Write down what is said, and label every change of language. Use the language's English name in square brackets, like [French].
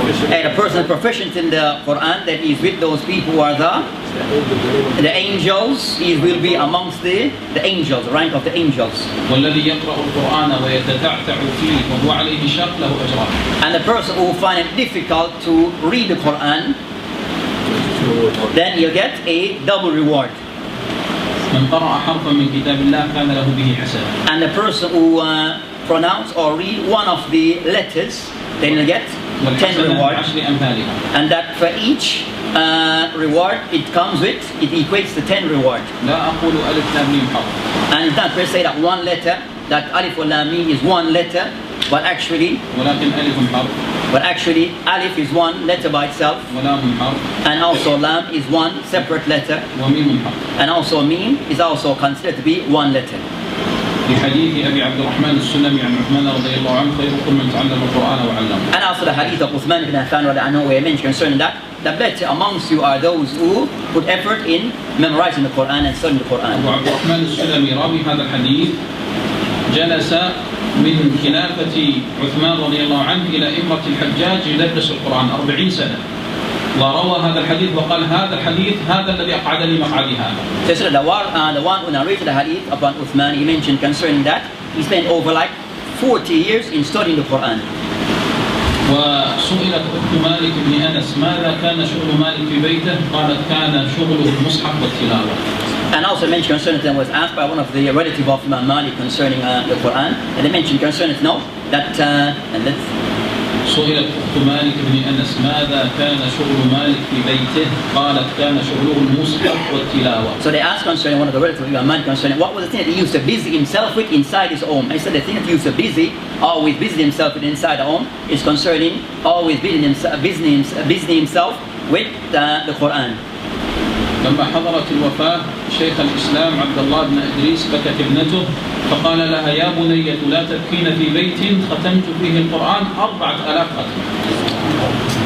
[English] And a person proficient in the Quran, that is with those people who are the angels, he will be amongst the angels, the rank of the angels. [Arabic] والذي يقرأ القرآن ويتتعتع فيه وهو عليه شق له أجران. [English] And the person who find it difficult to read the Quran, then you'll get a double reward. [Arabic] من قرأ حرفا من كتاب الله كان له به حسنة. [English] And the person who pronounce or read one of the letters, then you'll get 10 reward. And that for each reward it comes with, it equates to 10 reward. [Arabic] لا أقول ألف لام ميم حرف. [English] And it's not per se that one letter, that alif or lam mim is one letter, but actually [Arabic] ولكن ألف حرف. [English] But actually, alif is one letter by itself, and also lam is one separate letter, and also mim is also considered to be one letter. [Arabic] لحديث أبي عبد الرحمن السلمي عن عثمان رضي الله عنه خيركم من تعلم القرآن وعلمه. [English] And also the hadith of Uthman ibn Affan radiallahu anhu, where mentioned concerning that the better amongst you are those who put effort in memorizing the Quran and studying the Quran. [Arabic] أبو عبد الرحمن السلمي راوي هذا الحديث جلس من خلافة عثمان رضي الله عنه إلى إمرة الحجاج يدرس القرآن 40 سنة وروى هذا الحديث وقال هذا الحديث هذا الذي أقعدني مقعدي هذا. [English] So the one who narrated the hadith upon Uthman, he mentioned concerning that he spent over like 40 years in studying the Quran. [Arabic] وسئلت أخت مالك بن أنس ماذا كان شغل مالك في بيته؟ قالت كان شغله المصحف والتلاوة. [English] And also mentioned concerning them was asked by one of the relative of Imam Malik concerning the Quran, and they mentioned concerning no that and let's. [Arabic] سئلت أخت مالك بن أنس ماذا كان شغل مالك في بيته؟ قالت كان شغله المصحف والتلاوة. [English] So they asked concerning one of the relatives of Imam Malik concerning what was the thing that he used to busy himself with inside his home. I said the thing that he used to always busy himself with inside the home is concerning always busy himself with the Quran. [Arabic] لما حضرت الوفاة شيخ الإسلام عبد الله بن إدريس بكت ابنته فقال لها يا بنية لا تبكين في بيت ختمت فيه القرآن 4000 ختم.